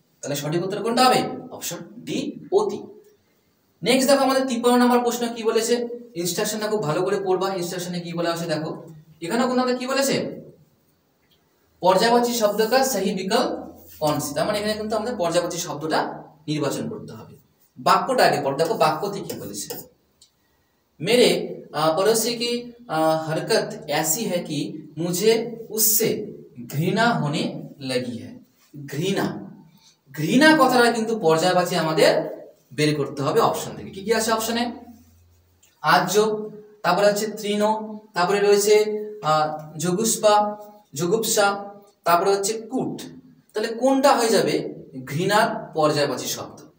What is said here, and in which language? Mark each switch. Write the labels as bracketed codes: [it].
[bn] তাহলে সঠিক উত্তর কোনটা হবে? অপশন ডি, অতি। নেক্সট দেখো আমাদের 53 নম্বর প্রশ্ন কি বলেছে, ইনস্ট্রাকশনটা খুব ভালো করে পড়বা। ইনস্ট্রাকশনে কি বলা আছে দেখো, এখানেও কিন্তু আমাদের কি বলেছে, পর্যায়বাচী শব্দ [hi] কা সহি বিকল্প কौन सी। [bn] তার মানে এখানে কিন্তু আমাদের পর্যায়বাচী শব্দটা নির্বাচন করতে হবে। বাক্যটা আগে পড়, দেখো বাক্যতে কি বলেছে। [hi] मेरे पड़ोसी की हरकत ऐसी है कि मुझे उससे घृणा होने लगी है। [bn] ঘৃণা, ঘৃণা কথাটা কিন্তু পর্যায়বাচী আমাদের বের করতে হবে অপশন থেকে। কি কি আছে অপশনে? আর্য, তারপরে হচ্ছে তৃণ, তারপরে রয়েছে জুগুপ্সা, জুগুপ্সা, তারপরে হচ্ছে কুট। তাহলে কোনটা হয়ে যাবে ঘৃণার পর্যায়বাচী শব্দ?